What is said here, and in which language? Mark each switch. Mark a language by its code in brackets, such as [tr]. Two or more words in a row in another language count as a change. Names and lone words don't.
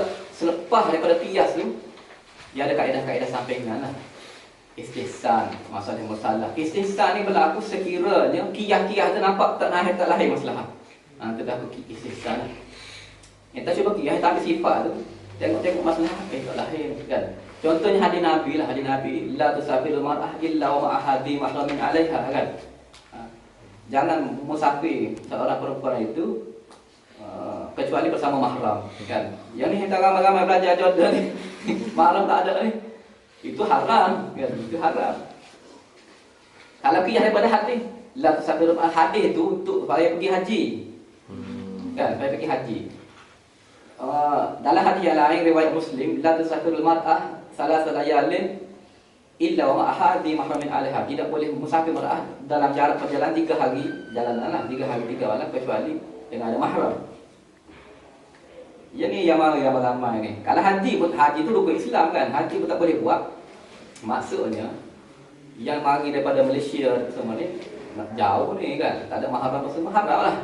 [ms] Selepas daripada qiyas tu, dia ada kaedah-kaedah sampingan lah. Istihsan, masalah. Istihsan ni berlaku sekiranya qiyas tu nampak tak lahir masalah. Itu dah istihsan lah. Kita cuba qiyas, tak ambil sifat tu. Tengok masalah, tak lahir kan. Contohnya hadis Nabi lah. Hadis Nabi, [ar] لا تسافر المرأة إلا ومع أحد محرم عليها kan. [ms] Jangan musafir seorang perempuan itu kecuali bersama mahram kan. Yang ni kita ramai-ramai belajar Jordan ni. Mahram tak ada ni. Itu haram kan. Itu haram. Kalau qiyas daripada hadis, [ar] لا تسافر المرأة, [ms] hadis itu untuk supaya pergi haji. Kan, supaya pergi haji. Dalam hadis yang lain riwayat Muslim, [ar] لا تسافر المرأة ثلاث ليال إلا ومع أحد محرم عليها. [ms] Tidak boleh musafir mar'ah dalam jarak perjalanan 3 hari jalananlah, 3 hari 3 malam kecuali dengan ada mahram. Yang ni yang ramai ni. Kalau haji tu rukun Islam kan. Haji pun tak boleh buat. Maksudnya yang mari daripada Malaysia semua ni nak jauh ni kan, tak ada mahram semua haram lah.